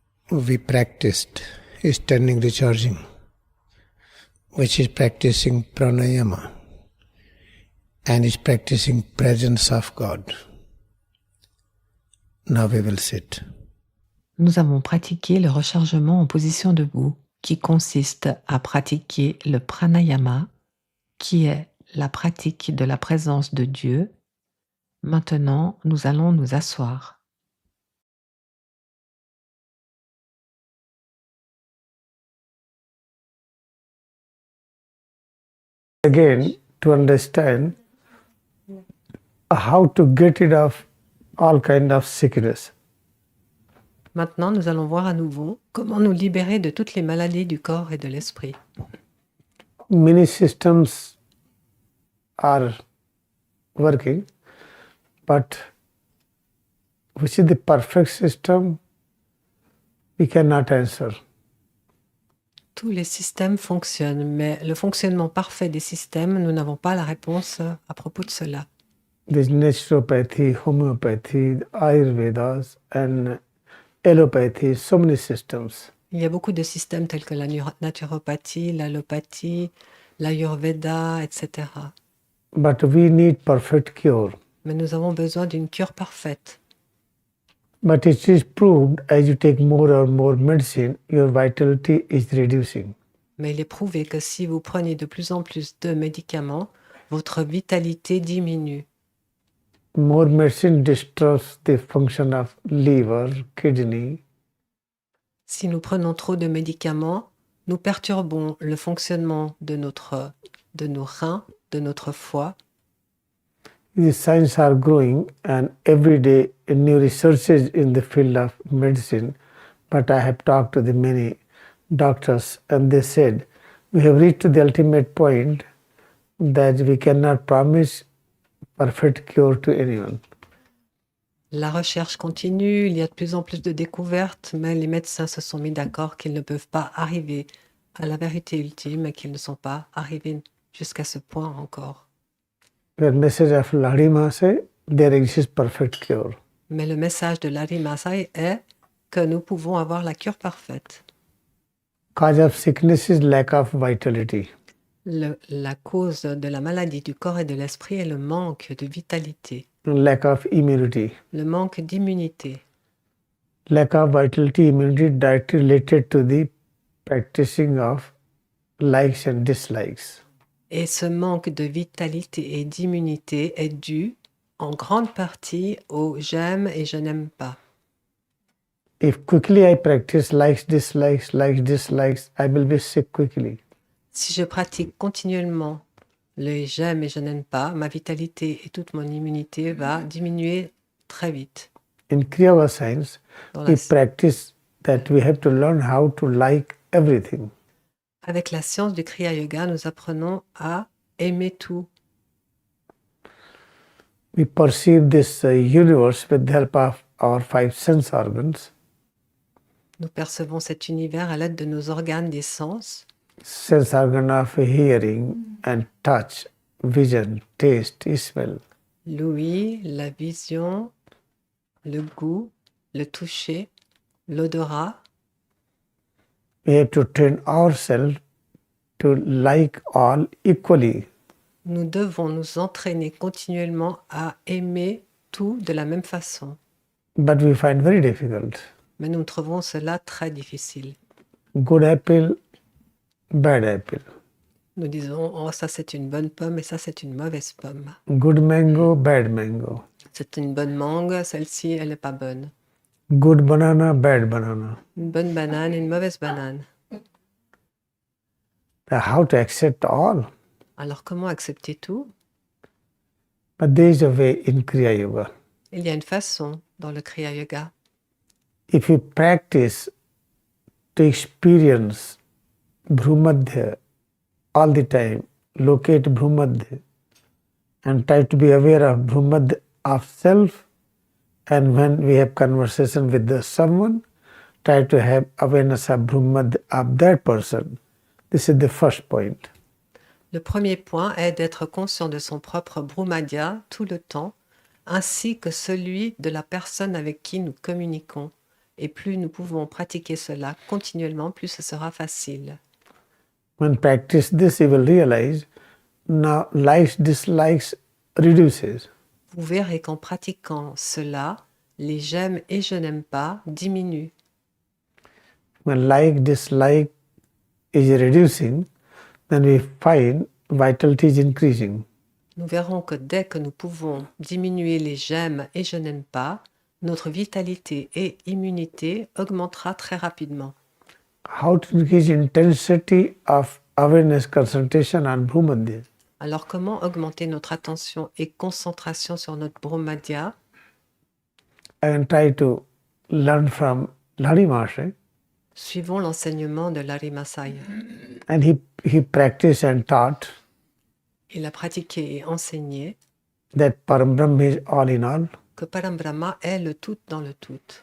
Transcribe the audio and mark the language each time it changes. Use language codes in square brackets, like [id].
[en] We practiced standing recharging, which is practicing pranayama and is practicing presence of God. Now we will sit. [fr] Nous avons pratiqué le rechargement en position debout, qui consiste à pratiquer le pranayama, qui est la pratique de la présence de Dieu, maintenant nous allons nous asseoir. [en] Again, to understand how to get rid of all kind of sickness. [fr] Maintenant, nous allons voir à nouveau comment nous libérer de toutes les maladies du corps et de l'esprit. [en] Many systems are working, but which is the perfect system, we cannot answer. [fr] Tous les systèmes fonctionnent, mais le fonctionnement parfait des systèmes, nous n'avons pas la réponse à propos de cela. [en] There's naturopathy, homeopathy, Ayurvedas, and allopathy, so many systems. [fr] Il y a beaucoup de systèmes tels que la naturopathie, l'allopathie, l'ayurveda, etc. [en] But we need perfect cure. [fr] Mais nous avons besoin d'une cure parfaite. [en] But it is proved as you take more or more medicine, your vitality is reducing. [fr] Mais il est prouvé que si vous prenez de plus en plus de médicaments, votre vitalité diminue. [en] More medicine destroys the function of liver, kidney. [fr] Si nous prenons trop de médicaments, nous perturbons le fonctionnement de nos reins, de notre foie. [en] The science are growing and every day new researches in the field of medicine. But I have talked to the many doctors and they said, we have reached to the ultimate point that we cannot promise perfect cure to anyone. [fr] La recherche continue, il y a de plus en plus de découvertes, mais les médecins se sont mis d'accord qu'ils ne peuvent pas arriver à la vérité ultime et qu'ils ne sont pas arrivés jusqu'à ce point encore. [en] The message of Lahiri say there exists perfect cure. [fr] Mais le message de Lahiri Mahasaya est que nous pouvons avoir la cure parfaite. [en] Cause of sickness is lack of vitality. [fr] La cause de la maladie du corps et de l'esprit est le manque de vitalité, Lack of immunity. le manque d'immunité. [en] Lack of vitality, immunity directly related to the practicing of likes and dislikes. [fr] Et ce manque de vitalité et d'immunité est dû en grande partie au j'aime et je n'aime pas. [en] If quickly I practice likes, dislikes, I will be sick quickly. [fr] Si je pratique continuellement le j'aime et je n'aime pas, ma vitalité et toute mon immunité va diminuer très vite. [en] In Kriyayoga science, [fr] Dans [en] we practice that we have to learn how to like everything. [fr] Avec la science du Kriya Yoga, nous apprenons à aimer tout. [en] We perceive this universe with the help of our 5 sense organs. [fr] Nous percevons cet univers à l'aide de nos organes des sens, [en] Sense organ of hearing and touch, vision, taste, smell. [fr] l'ouïe, la vision, le goût, le toucher, l'odorat. [en] We have to train ourselves to like all equally. [fr] Nous devons nous entraîner continuellement à aimer tout de la même façon. [en] But we find very difficult. [fr] Mais nous trouvons cela très difficile. [en] Good apple, bad apple. [fr] Nous disons, oh, ça c'est une bonne pomme et ça c'est une mauvaise pomme. [en] Good mango, bad mango. [fr] C'est une bonne mangue, celle-ci elle n'est pas bonne. [en] Good banana, bad banana. [fr] Une bonne banane et une mauvaise banane. [en] How to accept all? [fr] Alors comment accepter tout? [en] But there is a way in Kriya Yoga. [fr] Il y a une façon dans le Kriya Yoga. [en] If you practice to experience Bhumadhya all the time, locate Bhumadhya and try to be aware of Bhumadhya of self, and when we have conversation with someone, try to have awareness of Bhumadhya of that person. This is the first point. [fr] Le premier point est d'être conscient de son propre Bhumadhya tout le temps, ainsi que celui de la personne avec qui nous communiquons. Et plus nous pouvons pratiquer cela continuellement, plus ce sera facile. [en] When practice this, you will realize now likes, dislikes reduces. [fr] Vous verrez qu'en pratiquant cela, les j'aime et je n'aime pas diminuent. [en] When like, dislike is reducing, then we find vitality is increasing. [fr] Nous verrons que dès que nous pouvons diminuer les j'aime et je n'aime pas, notre vitalité et immunité augmentera très rapidement. [en] How to increase intensity of awareness concentration on Bhumadhya? [fr] Alors comment augmenter notre attention et concentration sur notre Brahmadhya? [en] I can try to learn from Lani Maharshi. [fr] Suivons l'enseignement de Lari Masaya. [en] And he practiced and taught [fr] Il a pratiqué et enseigné [en] that Parambrahma is all in all. [fr] que Parambrahma est le tout dans le tout.